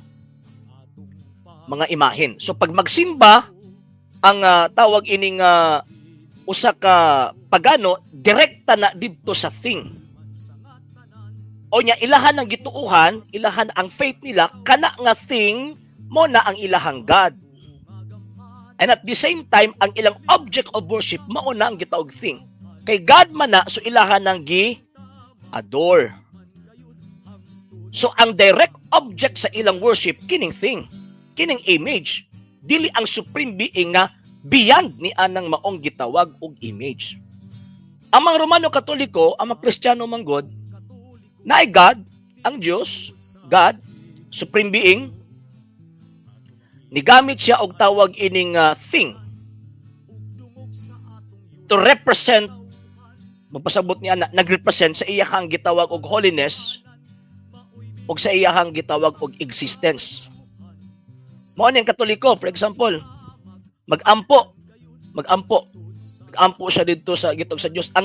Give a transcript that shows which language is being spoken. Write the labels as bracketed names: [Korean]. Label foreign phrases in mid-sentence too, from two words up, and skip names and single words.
[Cebuano] Mga imahen. So pag magsimba ang tawag ining usa ka pagano, direkta na didto sa thing. O nya ilahan ng gituuhan, ilahan ang faith nila, kana nga thing mo na ang ilahang God. [English] And at the same time, [Cebuano] ang ilang [English] object of worship [Cebuano] mao na ang gitawag thing. Kay God man na, so ilahan ng gi-adore. So ang [English] direct object [Cebuano] sa ilang worship, kining thing, kining image, dili ang [English] supreme being [Cebuano] nga beyond ni anang maong gitawag og image. Ang mga Romano Katoliko, ang mga Kristiyano manggod, na ay God, ang Diyos, [English] God, Supreme Being, [Cebuano] nigamit siya og tawag ining thing [English] to represent, [Cebuano] magpasabot niya na nagrepresent sa iyahang gitawag og holiness og sa iyahang gitawag og existence. Mao ni ang Katoliko, [English] for example, [Cebuano] magampo siya dito sa gitawag sa Diyos.